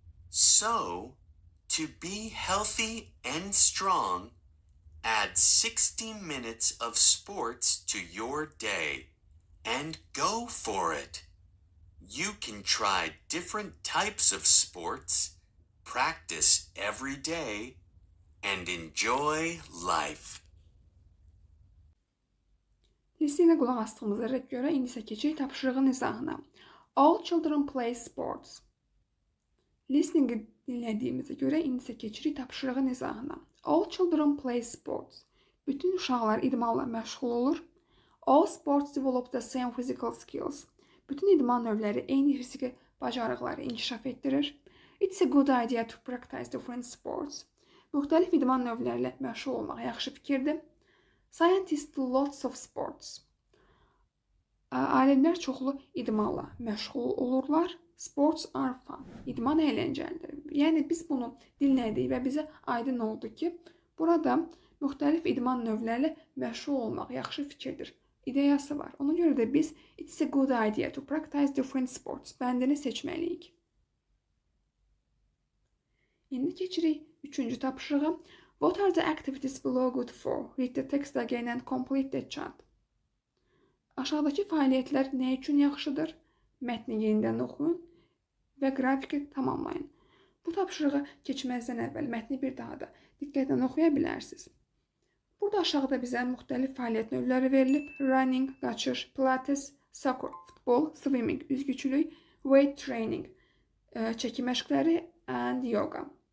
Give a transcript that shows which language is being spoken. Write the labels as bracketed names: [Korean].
[English] So, to be healthy and strong, add 60 minutes of sports to your day and go for it. You can try different types of sports, practice every day, and enjoy life. [Azerbaijani] Listeningə qulaq asdığımıza görə indi isə keçirik tapşırığın izahına. [English] All children play sports. [Azerbaijani] Listeningi dinlədiyimizə görə indi isə keçirik tapşırığın izahına. [English] All children play sports. [Azerbaijani] Bütün uşaqlar idmanla məşğul olur. [English] All sports develop the same physical skills. [Azerbaijani] Bütün idman növləri eyni fiziki bacarıqları inkişaf etdirir. [English] It's a good idea to practice different sports. [Azerbaijani] Müxtəlif idman növləri ilə məşğul olmaq yaxşı fikirdir. [English] Scientists do lots of sports. [Azerbaijani] Alimlər çoxlu idmanla məşğul olurlar. [English] Sports are fun. [Azerbaijani] İdman əyləncəlidir. Yəni biz bunu dinlədik və bizə aydın oldu ki, burada müxtəlif idman növləri ilə məşğul olmaq yaxşı fikirdir. İdeyası var. Ona görə də biz [English] it's a good idea to practice different sports [Azerbaijani] bəndini seçməliyik. İndi keçirik üçüncü tapşırığa. [English] What are the activities below good for? Read the text again and complete the chart. [Azerbaijani] Aşağıdakı fəaliyyətlər nə üçün yaxşıdır? Mətni yenidən oxuyun və qrafiki tamamlayın. Bu tapşırığa keçməzdən əvvəl mətni bir daha da diqqətlə oxuya bilərsiniz. Burada aşağıda bizə müxtəlif fəaliyyət növləri verilib. Running, qaçış, pilates, soccer, futbol, swimming, üzgüçülük, weight training, çəki məşqləri and yoga.